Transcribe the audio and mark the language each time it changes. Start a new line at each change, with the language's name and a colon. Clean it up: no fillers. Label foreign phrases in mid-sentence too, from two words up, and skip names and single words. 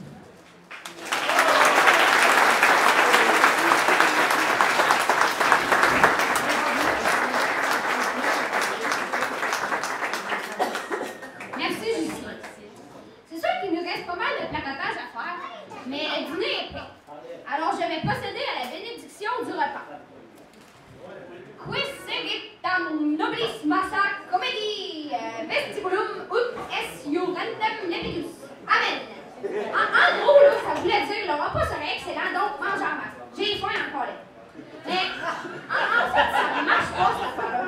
French: Merci, Justine. C'est sûr qu'il nous reste pas mal de placotage à faire, mais le dîner est prêt. Alors, je vais procéder à la bénédiction du repas.
Latin: Quis seguitam nobis massa comedi vestibulum ut es iurantem nebulus.
French: Amen. En gros, là, ça voulait dire le repas serait excellent, donc mange en masse. J'ai faim encore là. Mais en fait, ça ne marche pas, cette affaire-là.